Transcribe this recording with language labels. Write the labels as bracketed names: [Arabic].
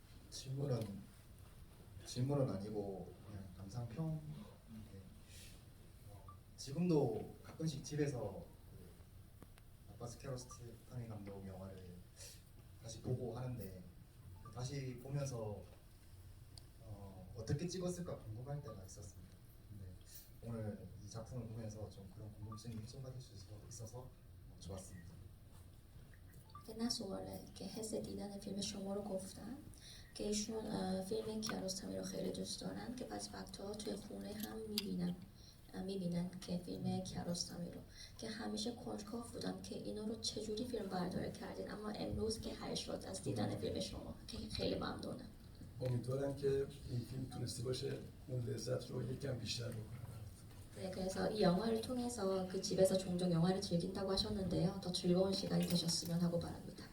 [Korean] 질문은 아니고 그냥 감상평인데 지금도 가끔씩 집에서 그 아바스 키아로스타미 감독 영화를 다시 보고 하는데 다시 보면서 어떻게 찍었을까 궁금할 때가 있었습니다. 근데 오늘 이 작품을 보면서 좀 그런 궁금증이 쏟아질 수 있어서 좋았습니다. [Persian] که نه سواله که حس دیدن فیلم شما رو گفتن که ایشون فیلم کیارستمی رو خیلی دوست دارن که بعضی وقتها توی خونه هم میبینن که فیلم کیارستمی رو که همیشه کنجکاو بودن که اینا رو چجوری فیلم برداری کردین اما امروز که حل شد از دیدن فیلم شما که خیلی ممنونم. امیدوارم که این فیلم تونسته باشه اون لذت رو یکم بیشتر بکنه. [Korean] 네, 그래서 이 영화를 통해서 그 집에서 종종 영화를 즐긴다고 하셨는데요. 더 즐거운 시간이 되셨으면 하고 바랍니다.